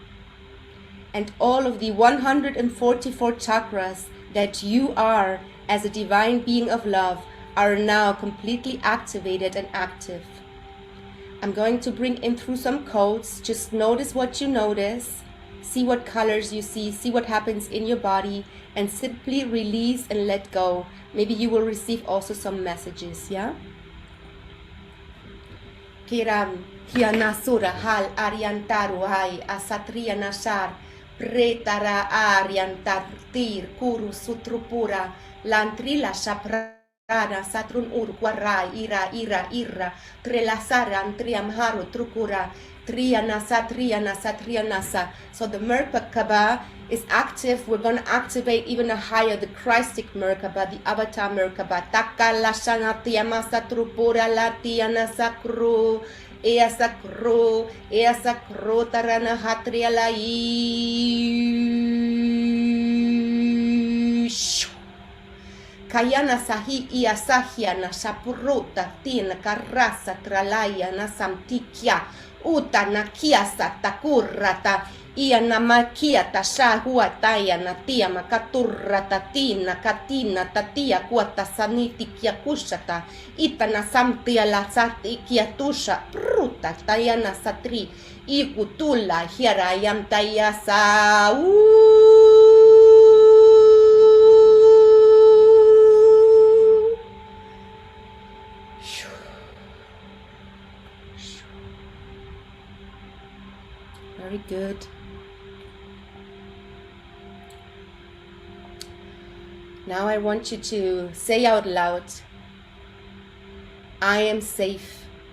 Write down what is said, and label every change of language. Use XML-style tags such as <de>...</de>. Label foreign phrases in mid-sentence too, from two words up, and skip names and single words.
<en>And all of the 144 chakras that you are as a divine being of love are now completely activated and active. I'm going to bring in through some codes. Just notice what you notice, see what colors you see what happens in your body, and simply release and let go. Maybe you will receive also some messages, yeah? Kyaron, Kianasura, Hal, Ariantaru, Hai, Asatria Nashar, Pretara, Ariantar, Tir, Kuru, Sutrupura, Lantrila, Shapra. Satrun Urquara, Ira, Trelasaran, Triamharu, Trukura, Trianasa. So the Merkaba is active. We're going to activate even a higher, the Christic Merkaba, the Avatar Merkaba. Taka Lashana Tiamasa Trupura Latiana Sakru, Ea Sakru, Tarana Hatriala. Kayana sahi ia sahia na sapuruta tina karasa tralaya na samtikia uta na kiasa takurata ia na makia ta shahua taya na tia makaturata tina katina tatia kuata saniti kia kushata ita na samtia la sati kia tusha pruta taya na satri ikutula hiarayam tayasa Very good. Now I want you to say out loud, I am safe.</en>